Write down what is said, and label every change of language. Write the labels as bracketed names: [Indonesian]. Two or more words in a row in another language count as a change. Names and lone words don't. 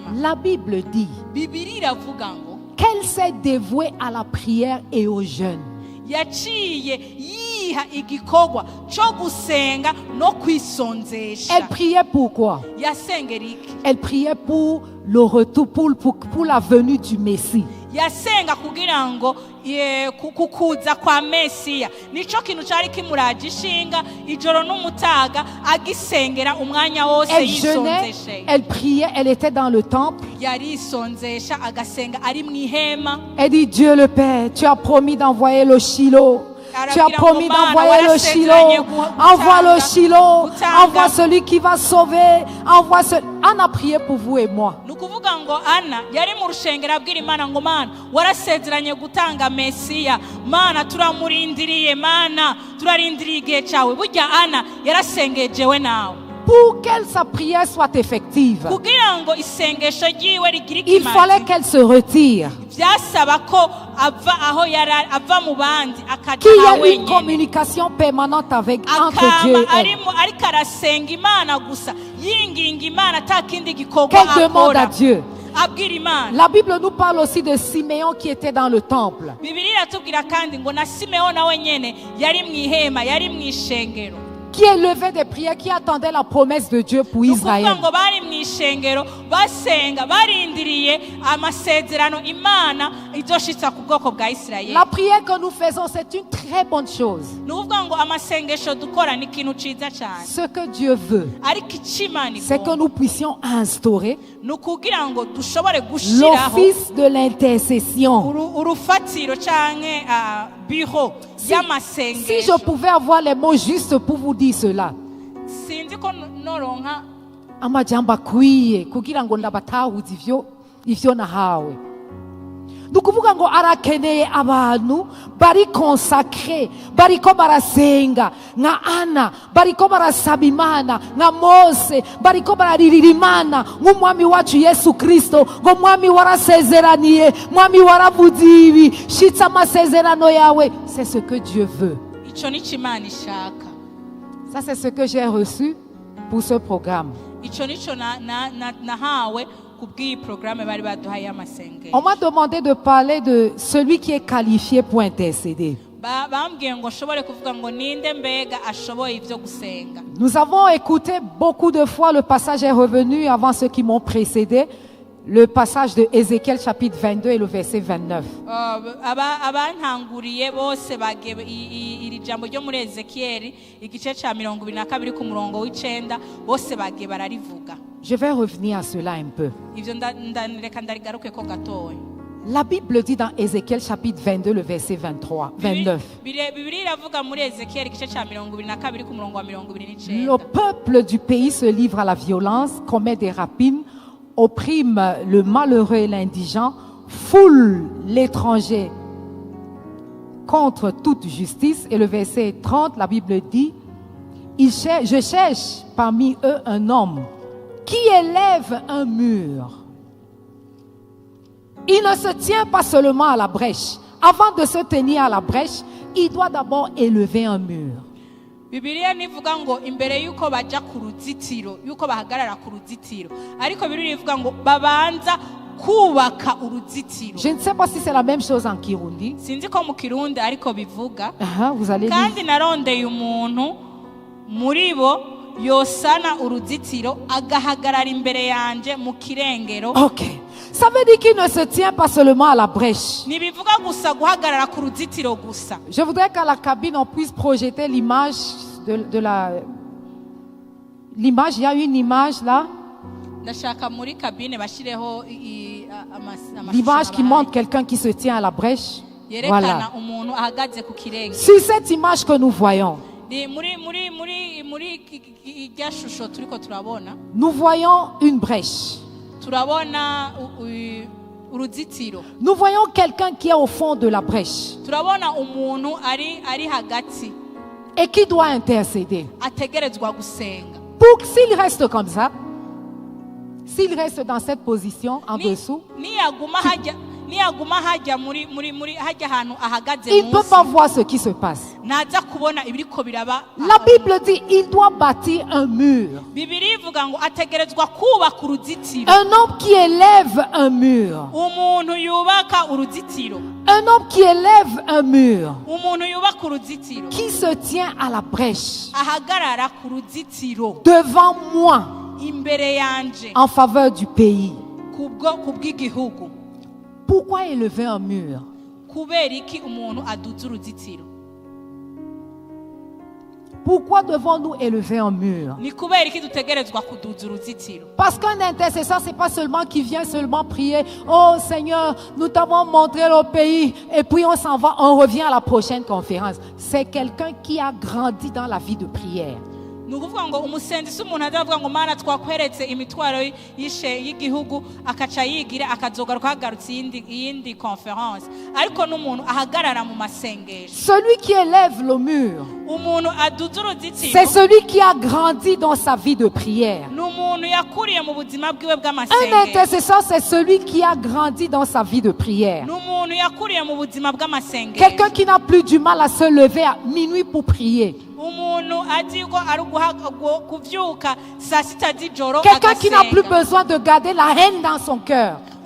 [French] La Bible dit [Rundi] Bibiliya iravuga ngo [French] qu'elle s'est dévouée à la prière et au jeûne. [Rundi] yaciye yiha igikorwa cyo gusenga no kwisonzesha. [French] Elle priait pour quoi? [Rundi] Yasengera iki? [French] Elle priait pour le retour, pour la venue du Messie. [Rundi] Yasenga kugira ngo kukuza kwa Mesiya. Nico kintu cyari kimuraje ishinga ijoro n'umutaga agisengera umwanya wose [French] Elle jeûnait, [Rundi] yisonzeshe. [French] elle priait, elle était dans le temple. [Rundi] Yarisonzesha agasenga ari mu ihema. [French] Elle dit, Dieu le Père, tu as promis d'envoyer le Shiloh. Tu as promis d'envoyer le Shiloh. Envoie le Shiloh. Envoie celui qui va sauver. Envoie celui... On a prié pour vous et moi. [Rundi] Nukuvuga ngo Ana yari mu rushengero abwira Imana ngo Mana warasezeranye gutanga Mesiya. Mana turamurindiriye, Mana turarindiriye igihe cyawe. Burya Ana yarasengeye jewe nawe. [French] Pour que sa prière soit effective, [Rundi] Kugira ngo isengesho ryiwe rigire [French] il fallait [Rundi] ikimazi, [French] qu'elle se retire. [Rundi] byasaba ko ava aho yari ava mu bandi akaja [French] Qu'il y [Rundi] aha [French] ait une [Rundi] wenyine. [French] communication permanente entre Dieu [Rundi] Akama [French] et elle. [Rundi] ariko arasenga Imana gusa yinginga Imana atakindi gikorwa [French] Qu'elle demande à [Rundi] akora. [French] Dieu. [Rundi] Abwira Imana. [French] La Bible nous parle aussi de Siméon qui était dans le temple. [Rundi] Bibiliya iratubwira kandi ngo na Simeon nawe nyene yari mu ihema, yari mu ishengero. [French] Qui élevait des prières, qui attendait la promesse de Dieu pour Israël. [Rundi] Nukuvuga ngo bari mu ishengero basenga barindiriye amasezerano Imana izoshitsa ku bwoko bwa Isirayeli. [French] La prière que nous faisons, c'est une très bonne chose. [Rundi] Nukuvuga ngo amasengesho dukora ni ikintu ciza cyane. [French] Ce que Dieu veut, [Rundi] Ariko icimana [French] c'est que nous puissions instaurer [Rundi] nukugira ngo dushobore gushiraho [French] l'office de l'intercession. [Rundi] urufatiro canke biro [French] Si [Rundi] y'amasengesho. [French] je pouvais avoir les mots justes pour vous dire cela. [Rundi] Sinzi ko noronka Amajambo akwiye kugira ngo ndabatahuze ivyo nahawe. Nukuvuga ngo arakeneye abantu bari consacré, bariko barasenga nka Ana, bariko barasaba Imana nka Mose, bariko bararirira Imana nk'umwami wacu Yesu Kristo, ngo mwami warasezeraniye, mwami waravuze ibi, shitsa amasezerano yawe. [French] C'est ce que Dieu veut. [Rundi] ico nico Imana ishaka. [French] Ça, c'est ce que j'ai reçu pour ce programme. [Rundi] Ico nico nahawe kubw'iyi programme bari baduhaye y'amasengesho. [French] On m'a demandé de parler de celui qui est qualifié pour intercéder. [Rundi] Bambwiye ngo nshobore kuvuga ngo ninde mbega ashoboye ivyo gusenga. [French] Nous avons écouté beaucoup de fois, le passage est revenu avant ceux qui m'ont précédé, le passage de Ézéchiel chapitre 22 et le verset 29. [Rundi] Abantanguriye bose bagiye iri jambo ryo muri Ezekiyeli igice ca 22 ku murongo w'icenda bose bagiye bararivuga. [French] Je vais revenir à cela un peu. [Rundi] Ivyo reka ndarigaruke ko gatoya. [French] La Bible dit dans Ézéchiel chapitre 22 le verset 29. [Rundi] Bibiliya iravuga muri Ezekiyeli igice ca 22 ku murongo wa 29. [French] Le peuple du pays se livre à la violence, commet des rapines, opprime le malheureux et l'indigent, foule l'étranger contre toute justice. Et le verset 30, la Bible dit, je cherche parmi eux un homme qui élève un mur. Il ne se tient pas seulement à la brèche. Avant de se tenir à la brèche, il doit d'abord élever un mur. [Rundi] Bibiliya nivuga ngo imbere yuko baja ku ruzitiro, yuko bahagarara ku ruzitiro, ariko Bibiliya ivuga ngo babanza kubaka uruzitiro. [French] Je ne sais pas si c'est la même chose en Kirundi. [Rundi] Sinzi ko mu Kirundi ariko bivuga. [French] Vous allez [Rundi] kandi narondeye umuntu muri bo yosana uruzitiro agahagarara imbere yanje mu kirengero. Ok. [French] Ça veut dire qu'il ne se tient pas seulement à la brèche. [Rundi] Nibivuga gusa guhagarara ku ruzitiro gusa. [French] Je voudrais qu'à la cabine on puisse projeter l'image de la... L'image, il y a une image là. [Rundi] Ndashaka muri kabine bashireho [French] L'image qui montre quelqu'un qui se tient à la brèche. Voilà. [Rundi] Umuntu ahagaze ku kirenge. [French] Sur cette image que nous voyons, nous voyons une brèche. Nous voyons quelqu'un qui est au fond de la brèche et qui doit intercéder. pour s'il reste comme ça, s'il reste dans cette position en dessous, [Rundi] niyaguma hajya muri hajya ahantu ahagaze [French] il ne peut [Rundi] munsi [French] pas voir ce qui se passe. [Rundi] naza kubona ibiriko biraba. [French] La Bible dit il doit bâtir un mur. [Rundi] Bibiliya ivuga ngo ategerezwa kubaka uruzitiro. [French] Un homme qui élève un mur. [Rundi] Umuntu yubaka uruzitiro. [French] Un homme qui élève un mur. [Rundi] Umuntu yubaka uruzitiro. [French] Qui se tient à la brèche. [Rundi] Ahagarara ku ruzitiro. [French] Devant moi. [Rundi] Imbere yanje. [French] En faveur du pays. [Rundi] Kubw'igihugu. [French] Pourquoi élever un mur? [Rundi] Kubera iki umuntu aduza uruzitiro? [French] Pourquoi devons-nous élever un mur? [Rundi] Ni kubera iki dutegerezwa kuduza uruzitiro? [French] Parce qu'un intercesseur, c'est pas seulement qui vient seulement prier. Oh Seigneur, nous t'avons montré le pays et puis on s'en va, on revient à la prochaine conférence. C'est quelqu'un qui a grandi dans la vie de prière. [Rundi] Nukuvuga ngo umusenzi si umuntu azavuga ngo mana twakweretse imitwaro y'igihugu akaca yigira akazogaruka hagarutse iyindi conference, ariko n'umuntu ahagarara mu masengesho. [French] Celui qui élève le mur, [Rundi] umuntu aduza uruzitiro, [French] c'est celui qui a grandi dans sa vie de prière. [Rundi] N'umuntu yakuriye mu buzima bwiwe [French] Un [Rundi] bw'amasengesho. [French] intercesseur, c'est celui qui a grandi dans sa vie de prière. [Rundi] N'umuntu yakuriye mu buzima bw'amasengesho. [French] Quelqu'un qui n'a plus du mal à se lever à minuit pour prier. Quelqu'un qui n'a plus besoin de garder la haine dans son cœur.